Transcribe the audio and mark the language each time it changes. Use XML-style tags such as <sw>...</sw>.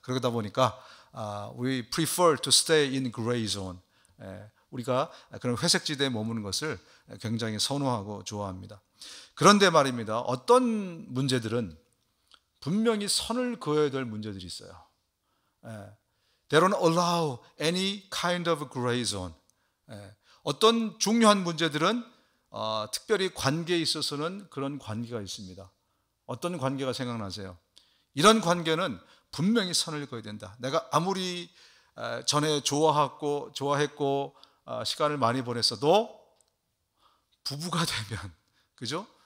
<ko>그러다 보니까</ko> <en>we prefer to stay in gray zone,</en> <ko>우리가 그런 회색지대에 머무는 것을 굉장히 선호하고 좋아합니다. 그런데 말입니다, 어떤 문제들은 분명히 선을 그어야 될 문제들이 있어요.</ko> <en>They don't allow any kind of gray zone.</en> <ko>어떤 중요한 문제들은 특별히 관계에 있어서는 그런 관계가 있습니다. 어떤 관계가 생각나세요? 이런 관계는 분명히 선을 그어야 된다. 내가 아무리 전에 좋아했고 시간을 많이 보냈어도 부부가 되면, 그죠?</ko>